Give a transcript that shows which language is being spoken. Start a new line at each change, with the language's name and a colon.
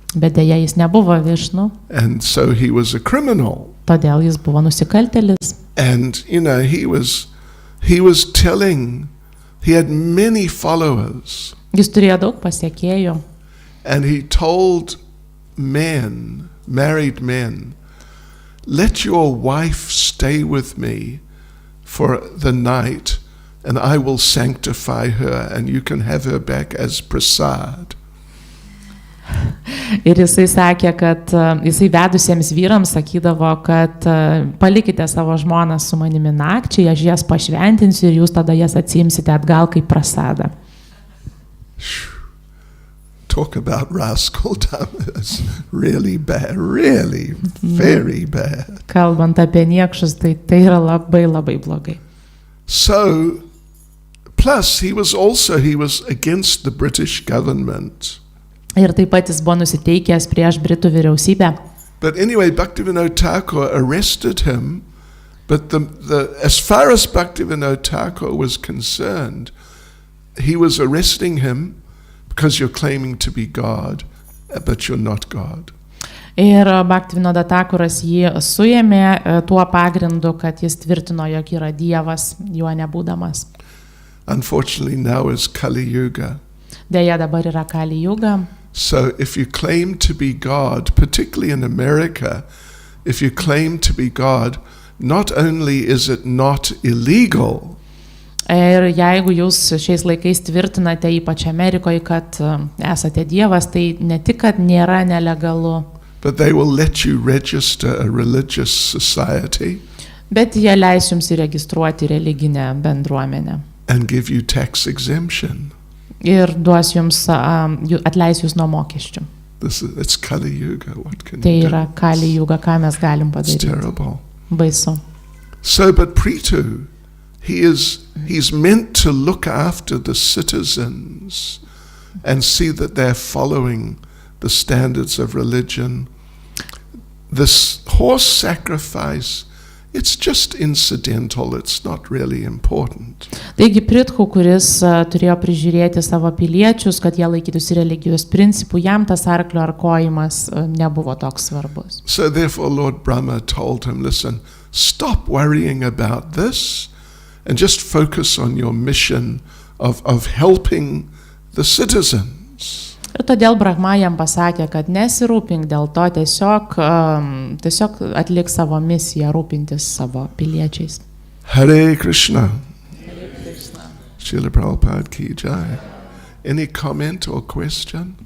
Lithuanian: Bet dėja jis nebuvo Višnu,
English: and so he was a criminal.
Lithuanian: todėl jis buvo nusikaltėlis.
English: And, you know, he was telling, he had many followers,
Lithuanian: Jis turėjo daug pasiekėjų
English: and he told men, married men, let your wife stay with me for the night and I will sanctify her and you can have her back as prasad.
Lithuanian: ir jisai sakė, kad jisai vedusiems vyrams sakydavo, kad palikite savo žmonas su manimi nakčiai, aš jas pašventinsiu ir jūs tada jas atsiimsite atgal kaip prasadą.
English: Talk about rascal dummies. Really bad, really very bad.
Lithuanian: Kalbant apie niekšus, tai yra labai labai blogai.
English: So, plus he was against the British government.
Lithuanian: Ir taip pat jis buvo nusiteikęs prieš Britų vyriausybę.
English: But anyway, Bhaktivinoda Thakur arrested him, but as far as Bhaktivinoda Thakur was concerned, he was arresting him because you're claiming to be God, but you're not God.
Lithuanian: Ir Bhaktivinoda Thakuras jį suėmė tuo pagrindu, kad jis tvirtino, jog yra Dievas, juo nebūdamas.
English: Unfortunately, now is Kali Yuga.
Lithuanian: Deja, dabar yra Kali Juga.
English: So if you claim to be God, particularly in America, if you claim to be God, not only is it not illegal,
Lithuanian: Ir jeigu jūs šiais laikais tvirtinate, ypač Amerikoje, kad esate Dievas, tai ne tik, kad nėra nelegalu,
English: but they will let you register a religious society
Lithuanian: bet jie leis jums įregistruoti religinę bendruomenę.
English: and give you tax exemption.
Lithuanian: Ir duos jums, atleis jūs nuo mokesčių.
English: It's Kali Yuga. What can
Lithuanian: Tai
English: you
Lithuanian: yra
English: do?
Lithuanian: Kali Juga, ką mes galim
English: It's
Lithuanian: padaryti.
English: terrible.
Lithuanian: Baisu.
English: So, but Prithu, he's meant to look after the citizens and see that they're following the standards of religion. This horse sacrifice, it's just incidental, it's not really important.
Lithuanian: Taigi Prithu, kuris turėjo prižiūrėti savo piliečius, kad jie laikytųsi religijos principų, jam tas arklio arkojimas nebuvo toks svarbus.
English: So therefore Lord Brahma told him, listen, stop worrying about this and just focus on your mission of helping the citizens.
Lithuanian: Ir todėl Brahma jam pasakė, kad nesirūpink dėl to, tiesiog atlik savo misiją rūpintis savo piliečiais.
English: Hare Krishna. Srila Prabhupada ki jai. Any comment or question?